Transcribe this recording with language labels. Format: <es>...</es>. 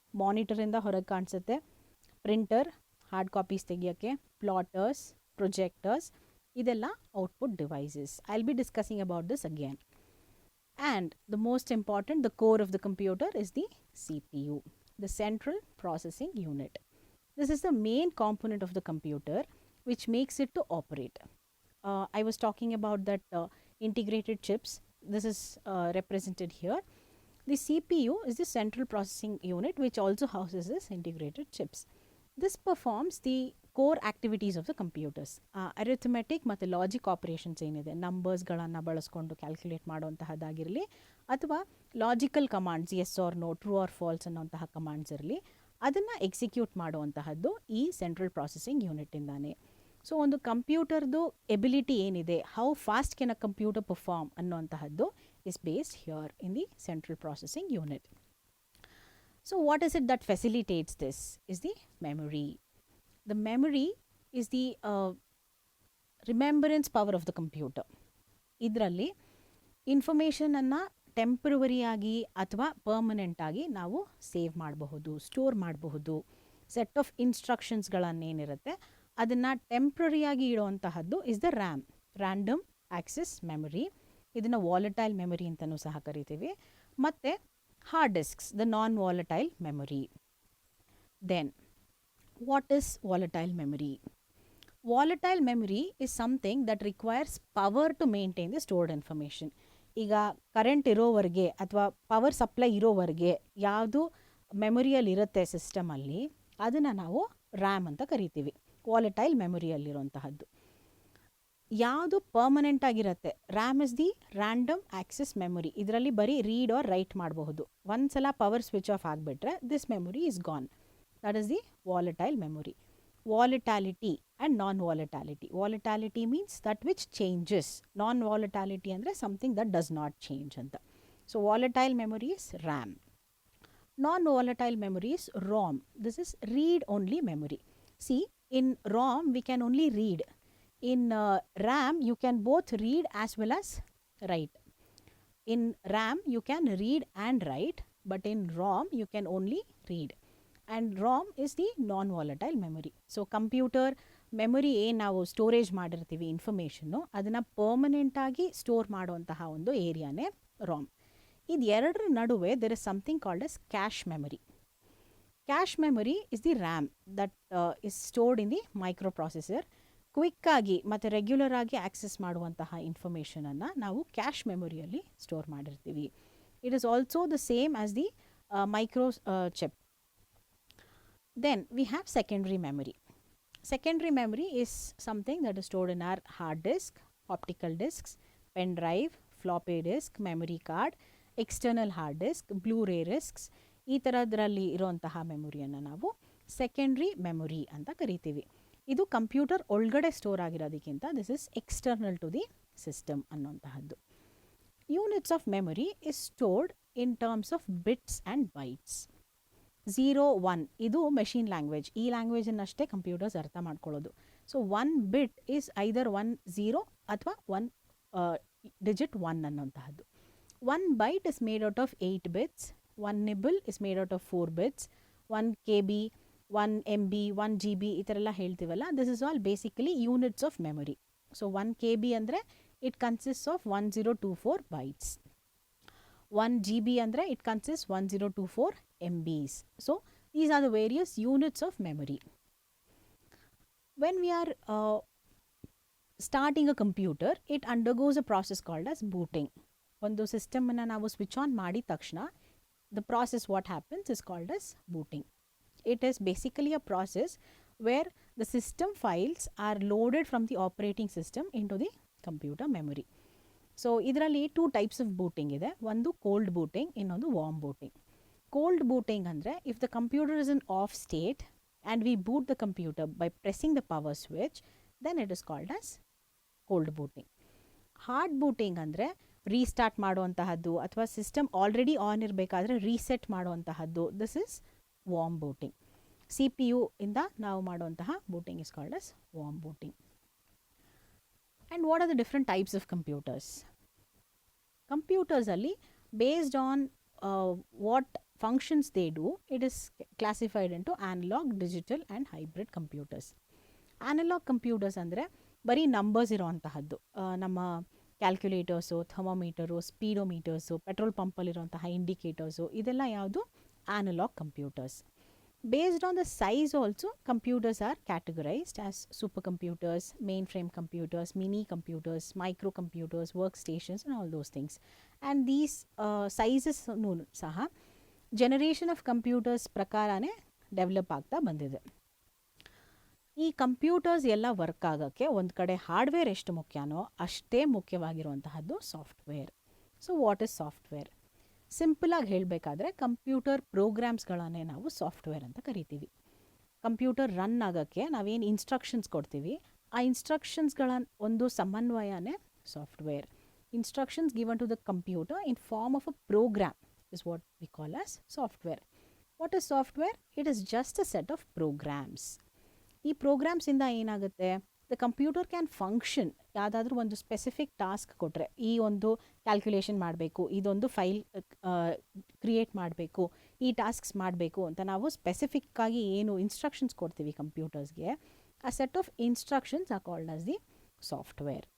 <kn>ಮಾನಿಟರಿಂದ ಹೊರಗೆ ಕಾಣಿಸುತ್ತೆ, printer, hard copies ತೆಗಿಯೋಕ್ಕೆ, ಪ್ಲಾಟರ್ಸ್, projectors, ಇದೆಲ್ಲ output devices.</kn> <en>I will be discussing about this again. And the most important, the core of the computer is the CPU, the central processing unit. This is the main component of the computer which makes it to operate. I was talking about that integrated chips. This is represented here. The CPU is the central processing unit which also houses this integrated chips. This performs the core activities of the computers.</en> <kn>Arithmetic ಮತ್ತು logic operations ಏನಿದೆ, ನಂಬರ್ಸ್ಗಳನ್ನು ಬಳಸ್ಕೊಂಡು calculate ಮಾಡುವಂತಹದ್ದಾಗಿರಲಿ, ಅಥವಾ logical commands,</kn> <en>yes or no, true or false</en> <kn>ಅನ್ನೋಂತಹ commands ಇರಲಿ, ಅದನ್ನು execute ಮಾಡುವಂತಹದ್ದು ಈ central processing ಯೂನಿಟ್ಟಿಂದಾನೆ.</kn> <en>so</en> <kn>ಒಂದು ಕಂಪ್ಯೂಟರ್ದು ability ಏನಿದೆ,</kn> <en>How fast can a computer perform ಅನ್ನೋಂತಹದ್ದು is based here in the central processing unit. So what is it that facilitates this? Is the memory. The memory is the remembrance power of the computer.</en> <kn>ಇದರಲ್ಲಿ ಇನ್ಫಾರ್ಮೇಷನನ್ನು ಟೆಂಪ್ರವರಿಯಾಗಿ ಅಥವಾ ಪರ್ಮನೆಂಟಾಗಿ ನಾವು save ಮಾಡಬಹುದು, store ಮಾಡಬಹುದು. Set of ಇನ್ಸ್ಟ್ರಕ್ಷನ್ಸ್ಗಳನ್ನೇನಿರುತ್ತೆ ಅದನ್ನು ಟೆಂಪ್ರರಿಯಾಗಿ ಇಡುವಂತಹದ್ದು</kn> <en>is the RAM,</en> <kn>random access memory. ಇದನ್ನು volatile memory ಅಂತಲೂ ಸಹ ಕರಿತೀವಿ.</kn> <en>ಮತ್ತು hard disks, the non-volatile memory. Then, what is volatile memory? Volatile memory is something that requires power to maintain the stored information.</en> <kn>ಈಗ current ಇರೋವರೆಗೆ ಅಥವಾ power supply ಇರೋವರೆಗೆ ಯಾವುದು ಮೆಮೊರಿಯಲ್ಲಿ ಇರುತ್ತೆ ಸಿಸ್ಟಮಲ್ಲಿ, ಅದನ್ನು ನಾವು ರ್ಯಾಮ್ ಅಂತ ಕರಿತೀವಿ, ವಾಲಟೈಲ್ ಮೆಮೊರಿಯಲ್ಲಿರುವಂತಹದ್ದು. ಯಾವುದು ಪರ್ಮನೆಂಟ್ ಆಗಿರುತ್ತೆ,</kn> <en>RAM is the random access memory.</en> <kn>ಇದರಲ್ಲಿ ಬರೀ ರೀಡ್ ಆರ್ ರೈಟ್ ಮಾಡಬಹುದು. ಒಂದ್ಸಲ ಪವರ್ ಸ್ವಿಚ್ ಆಫ್ ಆಗಿಬಿಟ್ರೆ</kn> <en>This memory is gone. That is the volatile memory. Volatility and non volatility. Volatility means that which changes. Non volatility ಅಂದರೆ something that does not change ಅಂತ. So volatile memory is RAM. Non volatile memory is ROM. This is read only memory. See, in ROM we can only read. In RAM, you can both read as well as write. In RAM, you can read and write, but in ROM, you can only read. And ROM is the non-volatile memory.</en> <kn>So, computer memory ನಾವು storage ಮಾಡಿರ್ತೀವಿ information, ಅದನ್ನು ಪರ್ಮನೆಂಟಾಗಿ store ಮಾಡುವಂತಹ ಒಂದು ಏರಿಯಾನೇ ROM. ಇದು ಎರಡರ ನಡುವೆ</kn> <en>there is something called as cache memory. Cache memory is the RAM that is stored in the microprocessor.</en> <kn>ಕ್ವಿಕ್ಕಾಗಿ ಮತ್ತು regular ಆಗಿ ಆಕ್ಸೆಸ್ ಮಾಡುವಂತಹ ಇನ್ಫಾರ್ಮೇಷನನ್ನು ನಾವು ಕ್ಯಾಶ್ ಮೆಮೊರಿಯಲ್ಲಿ ಸ್ಟೋರ್ ಮಾಡಿರ್ತೀವಿ.</kn> <en>It is also the same as the micro chip. Then we have secondary memory. Secondary memory is something that is stored in our hard disk, optical disks, pen drive, floppy disk, memory card, external hard disk, Blu-ray disks,</en> <kn>ಈ ಥರದ್ರಲ್ಲಿ ಇರುವಂತಹ ಮೆಮೊರಿಯನ್ನು ನಾವು secondary memory ಅಂತ ಕರಿತೀವಿ. ಇದು computer ಒಳಗಡೆ store ಆಗಿರೋದಕ್ಕಿಂತ</kn> <en>This is external to the system ಅನ್ನೋಂತಹದ್ದು. Units of memory is stored in terms of bits and bytes.</en> <kn>0, 1 ಇದು machine language. ಈ ಲ್ಯಾಂಗ್ವೇಜನ್ನಷ್ಟೇ ಕಂಪ್ಯೂಟರ್ಸ್ ಅರ್ಥ ಮಾಡ್ಕೊಳ್ಳೋದು.</kn> <en>So 1 bit is either 1 0 ಅಥವಾ 1 digit 1 ಅನ್ನೋಂತಹದ್ದು. 1 byte is made out of 8 bits. 1 nibble is made out of 4 bits. 1 KB 1 MB 1 GB</en> <kn>ಈ ಥರ ಎಲ್ಲ ಹೇಳ್ತೀವಲ್ಲ,</kn> <en>This is all basically units of memory. So 1 KB ಅಂದರೆ it consist of 1024 bytes. 1 GB ಅಂದರೆ it consist 1024 MBs. So these are the various units of memory. When we are starting a computer, it undergoes a process called as booting.</en> <kn>ಒಂದು ಸಿಸ್ಟಮನ್ನು ನಾವು switch on ಮಾಡಿದ ತಕ್ಷಣ</kn> <en>the process what happens is called as booting. It is basically a process where the system files are loaded from the operating system into the computer memory.</en> <kn>So ಇದರಲ್ಲಿ</kn> <en>2 types of booting</en> <kn>ಇದೆ. ಒಂದು cold booting, ಇನ್ನೊಂದು warm booting.</kn> <en>Cold booting ಅಂದರೆ if the computer is in off state and we boot the computer by pressing the power switch, then it is called as cold booting.</en> <kn>Hard booting ಅಂದರೆ restart ಮಾಡುವಂತಹದ್ದು ಅಥವಾ system already on ಇರಬೇಕಾದ್ರೆ reset ಮಾಡುವಂತಹದ್ದು.</kn> <en>This is warm booting.</en> <kn>CPU ಇಂದ ನಾವು ಮಾಡುವಂತಹ</kn> <en>Booting is called as warm booting. And what are the different types of computers? ಕಂಪ್ಯೂಟರ್ಸಲ್ಲಿ based on what functions they do, it is classified into analog, digital and hybrid computers.</en> <kn>ಆನಲಾಗ್ computers ಅಂದರೆ ಬರೀ numbers ಇರೋವಂತಹದ್ದು. ನಮ್ಮ ಕ್ಯಾಲ್ಕ್ಯುಲೇಟರ್ಸು, ಥರ್ಮೋಮೀಟರು, ಸ್ಪೀಡೋಮೀಟರ್ಸು, petrol ಪಂಪಲ್ಲಿರುವಂತಹ indicators, ಇದೆಲ್ಲ ಯಾವುದು ಆನಲಾಗ್ computers.</kn> <en>Based on the size also, computers are categorized as supercomputers, mainframe computers, mini computers, microcomputers, workstations and all those things. And these sizes</en> <kn>ಸಹ generation of computers ಪ್ರಕಾರನೇ develop ಆಗ್ತಾ ಬಂದಿದೆ. ಈ computers ಎಲ್ಲ work ಆಗೋಕ್ಕೆ ಒಂದು ಕಡೆ ಹಾರ್ಡ್ವೇರ್ ಎಷ್ಟು ಮುಖ್ಯನೋ ಅಷ್ಟೇ ಮುಖ್ಯವಾಗಿರುವಂತಹದ್ದು software. So what is software? ಸಿಂಪಲಾಗಿ ಹೇಳಬೇಕಾದ್ರೆ ಕಂಪ್ಯೂಟರ್ ಪ್ರೋಗ್ರಾಮ್ಸ್ಗಳನ್ನೇ ನಾವು ಸಾಫ್ಟ್ವೇರ್ ಅಂತ ಕರಿತೀವಿ. ಕಂಪ್ಯೂಟರ್ ರನ್ ಆಗೋಕ್ಕೆ ನಾವೇನು ಇನ್ಸ್ಟ್ರಕ್ಷನ್ಸ್ ಕೊಡ್ತೀವಿ, ಆ ಇನ್ಸ್ಟ್ರಕ್ಷನ್ಸ್ಗಳ ಒಂದು ಸಮನ್ವಯನೇ software.</kn> <en>Instructions given to the computer in form of a program is what we call as software. What is software? It is just a set of programs.</en> <kn>ಈ programmes ಇಂದ ಏನಾಗುತ್ತೆ,</kn> <en>The computer can function.</en> <kn>ಯಾವುದಾದ್ರೂ ಒಂದು specific task ಕೊಟ್ಟರೆ, ಈ ಒಂದು calculation ಮಾಡಬೇಕು, ಇದೊಂದು ಫೈಲ್ ಕ್ರಿಯೇಟ್ ಮಾಡಬೇಕು, ಈ ಟಾಸ್ಕ್ಸ್ ಮಾಡಬೇಕು ಅಂತ ನಾವು ಸ್ಪೆಸಿಫಿಕ್ಕಾಗಿ ಏನು ಇನ್ಸ್ಟ್ರಕ್ಷನ್ಸ್ ಕೊಡ್ತೀವಿ ಕಂಪ್ಯೂಟರ್ಸ್ಗೆ, ಆ</kn> <en>Set of instructions are called as the software.</en>